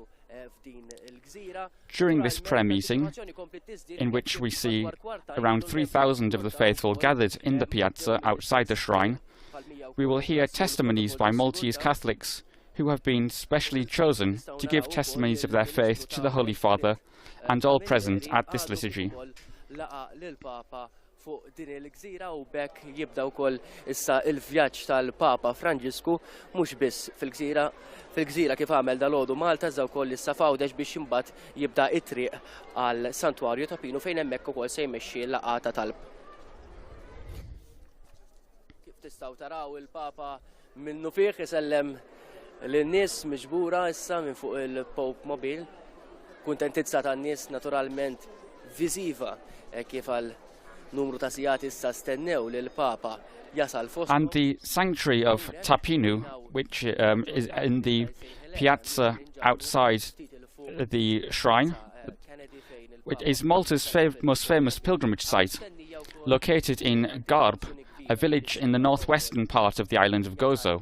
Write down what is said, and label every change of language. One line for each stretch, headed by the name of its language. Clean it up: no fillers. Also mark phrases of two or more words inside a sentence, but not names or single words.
English: During this prayer meeting, in which we see around 3,000 of the faithful gathered in the piazza outside the shrine, we will hear testimonies by Maltese Catholics who have been specially chosen to give testimonies of their faith to the Holy Father and all present at this liturgy.
Maltese: Fuq din il-gżira u bekk jibda wkoll issa il-vjaġġ tal-Papa Franġisku mhux biss fil-gżira kif għamel dalgħodu Malta iżda wkoll issa f'Għawdex biex imbagħad jibda t-triq għal Santwarju ta' Pinu fejn hemmhekk ukoll se jmexxi l-laqgħa ta' talb. Kif tistgħu taraw il-Papa minnu fih isellem lin-nies miġbura issa minn fuq il-Popemobile. Kuntentizza tan-nies naturalment viżiva kif għal numru ta' sigħat issa stennew lil Papa jasal fost.
English: And the sanctuary of Tapinu, which is in the piazza outside the shrine, It is Malta's most famous pilgrimage site, located in Garb, a village in the northwestern part of the island of Gozo.